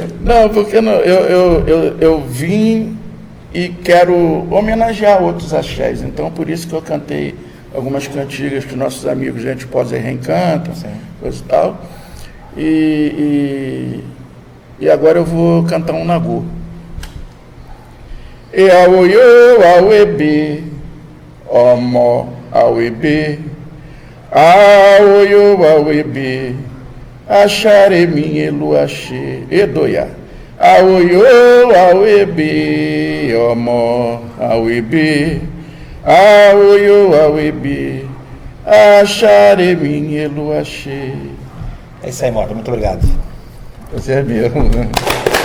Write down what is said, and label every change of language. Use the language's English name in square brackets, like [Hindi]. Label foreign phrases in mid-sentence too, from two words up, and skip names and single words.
[Portuguese] Não, porque não, eu vim e quero homenagear outros axés. Então, por isso que eu cantei algumas cantigas que nossos amigos Gente Poser reencantam, coisa e tal. E agora eu vou cantar um nagô. [Yoruba] E aoiô, auebê, ọmọ, auebê, aoiô, auebê, acharemi eluaxê, edoia. Aoiô, auebê, ọmọ, auebê, aoiô, auebê, acharemi eluaxê. [Portuguese] É isso aí, Mota. Muito obrigado. Você é mesmo, né?